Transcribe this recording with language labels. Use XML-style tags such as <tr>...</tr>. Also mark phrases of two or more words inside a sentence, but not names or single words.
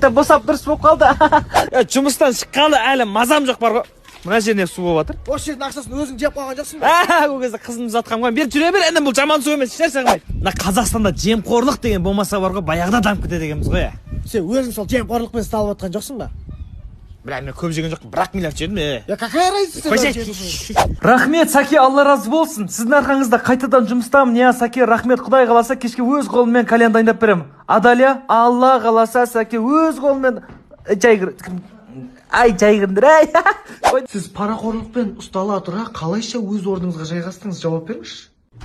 <kk>Қайта босап дұрыс болып қалды. Жұмыстан шыққалы әлі мазам жоқ бар ғой. Мына жеріне су болып жатыр. Осы жердің ақшасын өзің жеп қойған жоқсың ба? Ол кезде қызымды жатқам ғой. Бер жүре бер, енді бұл жаман су емес, ешнәрсе қылмайды. Мына Қазақстанда жемқорлық деген болмаса бар ғой, баяғыда дамып кетеді екенбіз ғой. Сен өзің сол жемқорлықпен ұсталып жатқан жоқсың ба? Бля, мен көп жеген жоқпын, 1 миллиард жедім.</kk> <ru>Я какая разница?</ru> <kk>Рахмет, Саке, Алла разы болсын. Сіздің арқаңызда қайтадан жұмыстамын. Я, Саке, рахмет, Құдай қаласа кешке өз қолыммен кальян дайындап беремін. Адалия, Алла қаласа Саке өз қолыммен жайғырдыр, ай. Сіз парақорлықпен ұстала тұра қалайша өз орныңызға жайғастыңыз, жауап беріңізші.</kk>